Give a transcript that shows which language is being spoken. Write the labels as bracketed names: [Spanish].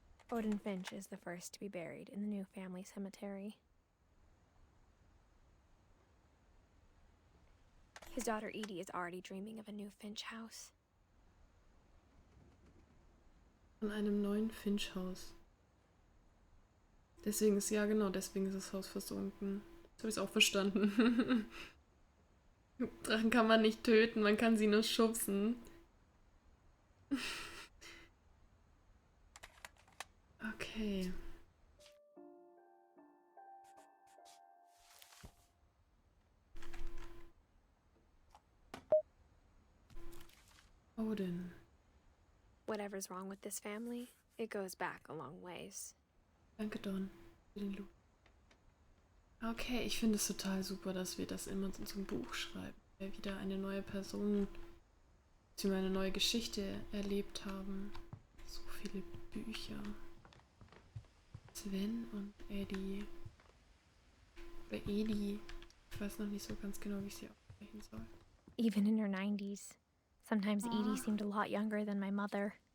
[English] Odin Finch is the first to be buried in the new family cemetery. His daughter Edith is already dreaming of a new Finch house. [German] Von einem neuen Finch-Haus. Deswegen ist, ja genau, deswegen ist das Haus versunken. Das habe ich auch verstanden. Drachen kann man nicht töten, man kann sie nur schubsen. Okay. Odin. [English] Whatever's wrong with this family, it goes back a long ways. [German] Danke, Don, für den Loot. Okay, ich finde es total super, dass wir das immer in so einem Buch schreiben. Wir wieder eine neue Person, beziehungsweise eine neue Geschichte erlebt haben. So viele Bücher. Sven und Eddie. Oder Edie. Ich weiß noch nicht so ganz genau, wie ich sie aussprechen soll. [English] Even in her 90s. Sometimes Edie seemed a lot younger than my mother.